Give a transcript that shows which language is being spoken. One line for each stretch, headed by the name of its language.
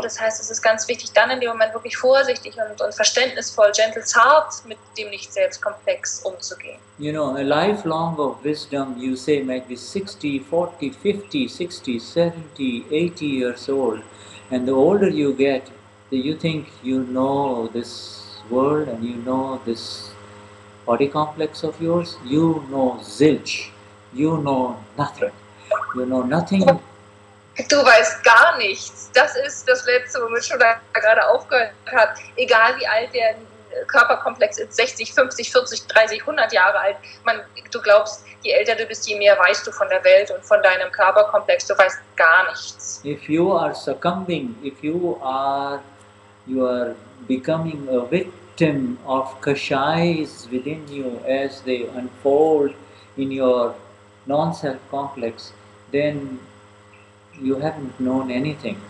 German: Das heißt, es ist ganz wichtig, dann in dem Moment wirklich vorsichtig und verständnisvoll, gentle, zart mit dem Nicht-Selbstkomplex umzugehen.
English: You know, a lifelong of wisdom, you say, might be 60, 40, 50, 60, 70, 80 years old. And the older you get, you think you know this world and you know this body complex of yours. You know zilch. You know nothing. You know nothing.
German: Du weißt gar nichts. Das ist das Letzte, womit Shuddha gerade aufgehört hat. Egal wie alt der Körperkomplex ist, 60, 50, 40, 30, 100 Jahre alt. Du glaubst, je älter du bist, je mehr weißt du von der Welt und von deinem Körperkomplex. Du weißt gar nichts.
English: If you are succumbing, if you are becoming a victim of kashais within you as they unfold in your non-self complex, then you haven't known anything.